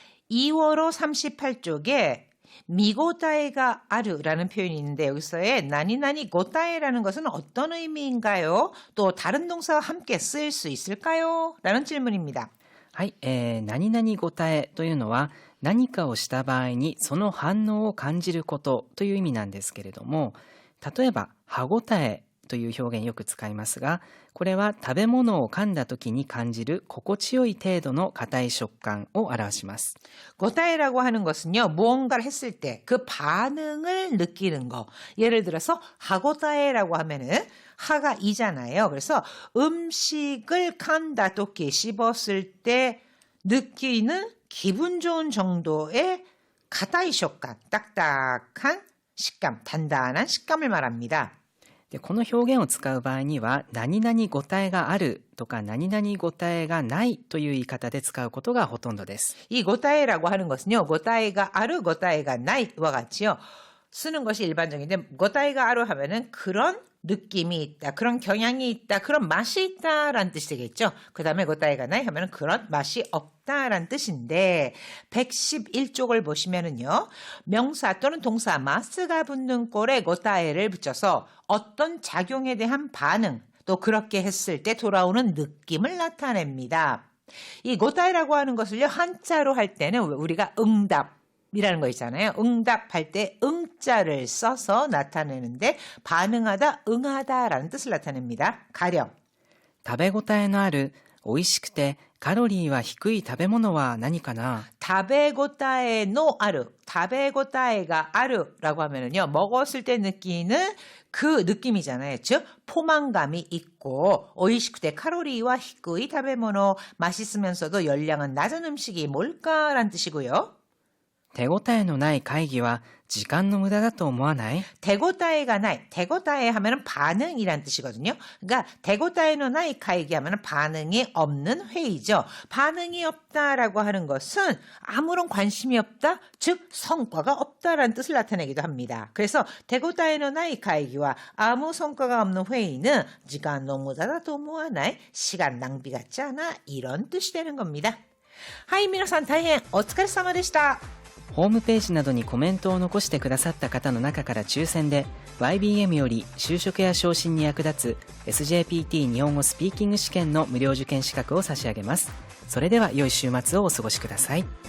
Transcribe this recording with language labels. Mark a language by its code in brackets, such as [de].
[ko] 2월호 38쪽에 미고타에가 아르라는 표현이 있는데 여기서의 나니나니 고타에라는 것은 어떤 의미인가요? 또 다른 동사와 함께 쓰일 수 있을까요? 라는 질문입니다. [ja] はい、何々答えというのは何かをした場合にその反応を感じることという意味なんですけれども、例えば歯ごたえという表現よく使いますが、これは食べ物を噛んだ時に感じる心地よい程度の硬い食感を表します。 [ko] 고타에라고 하는 것은요, 무언가를 했을 때 그 반응을 느끼는 거. 예를 들어서 하고타에라고 하면은 하가 이잖아요. 그래서 음식을 [ja] 칸다 또끼 [ko] 씹었을 때 느끼는 기분 좋은 정도의 가타이 식감, 딱딱한 식감, 단단한 식감을 말합니다. [ja] でこの表現を使う場合には何々ごたえがあるとか何々ごたえがないという言い方で使うことがほとんどです。 [ko] 이 고타에라고 하는 것은요, 고타에가 아르, 고타에가 나이와 같이요, 쓰는 것이 일반적인데, 고타에가 아르 하면은 그런 느낌이 있다, 그런 경향이 있다, 그런 맛이 있다라는 뜻이 되겠죠. 그 다음에 고타에가 나이 하면은 그런 맛이 없다라는 뜻인데, 111쪽을 보시면은요, 명사 또는 동사 마스가 붙는 꼴에 고타에를 붙여서 어떤 작용에 대한 반응, 또 그렇게 했을 때 돌아오는 느낌을 나타냅니다. 이 고타에라고 하는 것을요, 한자로 할 때는 우리가 응답이라는 거 있잖아요. 응답할 때 응자를 써서 나타내는데 반응하다, 응하다라는 뜻을 나타냅니다. 가령 [ja] 食べ応えのある、美味しくてカロリーは低い食べ物は何かな。 다베고타에노 아르, [ko] 다베고타에가 아르라고 하면은요, 먹었을 때 느끼는 그 느낌이잖아요. 즉 포만감이 있고 [ja] 오이시쿠테 카로리와 히쿠이 타베모노, [ko] 맛있으면서도 열량은 낮은 음식이 뭘까라는 뜻이고요. [ja] 手応えのない会議は時間の無駄だと思わない？ [ko] 대고타에가 나이, 대고타에 하면은 반응이란 뜻이거든요. 그러니까 [ja] 대고타에노 나이 카이기 [ko] 하면은 반응이 없는 회의죠. 반응이 없다라고 하는 것은 아무런 관심이 없다, 즉 성과가 없다라는 뜻을 나타내기도 합니다. 그래서 [ja] 대고타에노 나이 카이기와 [ko] 아무 성과가 없는 회의는 시간 너무 다다도모하나이, 시간 낭비 같지 않아, 이런 뜻이 되는 겁니다. [ja] 하이, 미나산 다행 오츠카레사마でした。ホームページなどにコメントを残してくださった方の中から抽選で YBM より就職や昇進に役立つ SJPT 日本語スピーキング試験の無料受験資格を差し上げます。それでは良い週末をお過ごしください。